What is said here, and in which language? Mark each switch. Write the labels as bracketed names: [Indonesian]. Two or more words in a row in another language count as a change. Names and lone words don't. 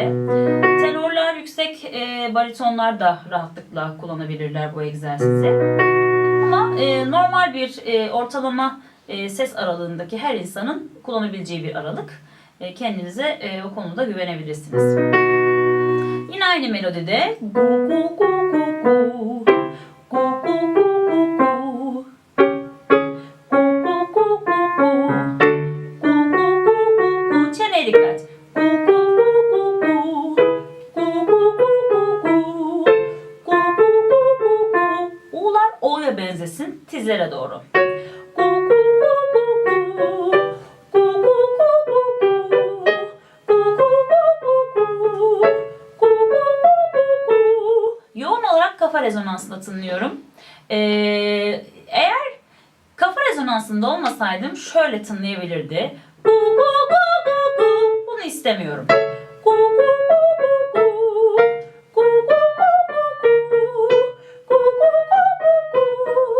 [Turkish] Tenorlar, yüksek baritonlar da rahatlıkla kullanabilirler bu egzersizi. Ama normal bir ortalama ses aralığındaki her insanın kullanabileceği bir aralık. Kendinize o konuda güvenebilirsiniz. Yine aynı melodide gu gu gu gu gu gu gu gu gu gu gu gu. Çeneye dikkat. Gu gu gu gu gu gu gu gu gu. U'lar O'ya benzesin tizlere doğru. Yoğun olarak kafa rezonansında tınlıyorum. Eğer kafa rezonansında olmasaydım şöyle tınlayabilirdi. Gu gu gu gu gu. Bunu istemiyorum. Gu gu gu gu gu. Gu gu gu gu gu. Gu gu gu gu gu.